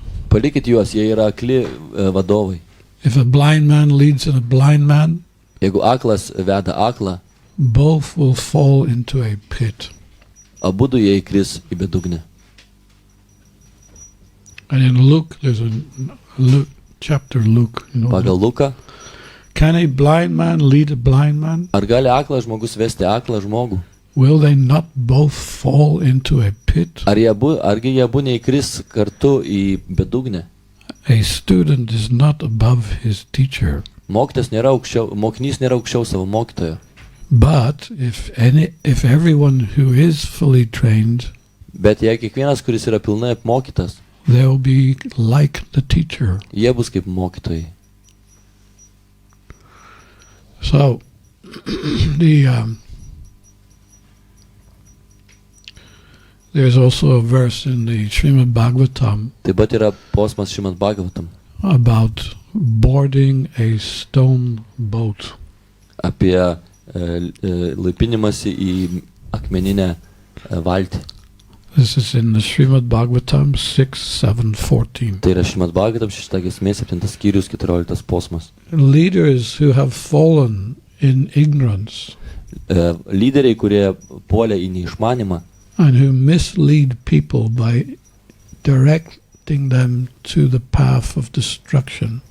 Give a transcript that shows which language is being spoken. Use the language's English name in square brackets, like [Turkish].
[Lithuanian] Palikit juos, jie yra akli vadovai. [English] If a blind man leads a blind man, [Lithuanian] Jeigu aklas veda aklą, [English] both will fall into a pit. [Lithuanian] abudu jie įkris į bedugnę. [English] And in Luke, there's a chapter Luke. [Lithuanian] Pagal Luką, [English] Can a blind man lead a blind man? [Lithuanian] ar gali aklas žmogus vesti aklą žmogų? [English] will they not both fall into a pit? [Lithuanian] Argi jie abu neįkris kartu į bedugnę? [English] A student is not above his teacher. [Lithuanian] Mokinys nėra aukščiau savo mokytojo. [English] But if everyone who is fully trained, [Lithuanian] Bet jei kiekvienas, kuris yra pilnai apmokytas, [English] they will be like the teacher. [Lithuanian] jie bus kaip mokytojai. [English] So, there's also a verse in the Srimad Bhagavatam [Lithuanian] Taip pat yra posmas Šrimad Bhagavatam [English] about boarding a stone boat. [Lithuanian] apie laipinimąsi į akmeninę valtį. [English] This is in the Srimad Bhagavatam 6:7-14. [Lithuanian] Tai yra Šrimad Bhagavatam 6 giesmė 7 skyrius 14 posmas. [English] Leaders who have fallen in ignorance [Lithuanian] Lyderiai, kurie puolė į neišmanimą [English] and who mislead people by directing them to the path of destruction,